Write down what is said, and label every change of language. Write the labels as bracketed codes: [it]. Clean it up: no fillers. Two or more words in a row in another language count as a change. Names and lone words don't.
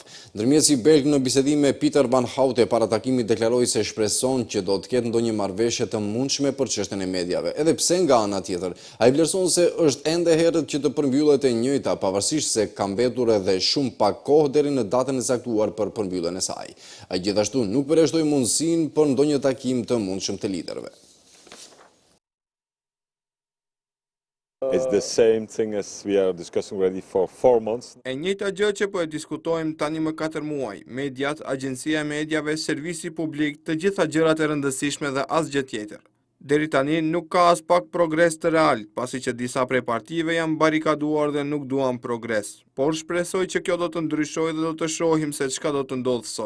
[sq] Ndërmjetësi belg në bisedim me Peter Van Houte para takimit deklaroi se shpreson që do të ketë ndonjë marrëveshje të mundshme për çështjen e mediave. Edhe pse nga ana tjetër, ai vlerëson se është ende herët që të përmbyllet e njëjta, pavarësisht se ka mbetur edhe shumë pak kohë deri në datën e caktuar për përmbylljen e saj. Ai gjithashtu nuk përjashtoi mundësinë për ndonjë takim të mundshëm të liderëve. [en] It's the same thing as we are discussing already for 4 months. [sq] E njëjta gjë që po e diskutojmë tani më 4 muaj, mediat, agjencia e mediave, servisi publik, të gjitha gjërat e rëndësishme dhe asgjë tjetër. Deri tani nuk ka as pak progres të real, pasi që disa prej partive janë barikaduar dhe nuk duan progres. Por shpresoj që kjo do të ndryshojë dhe do të shohim se çka do të ndodhë sot.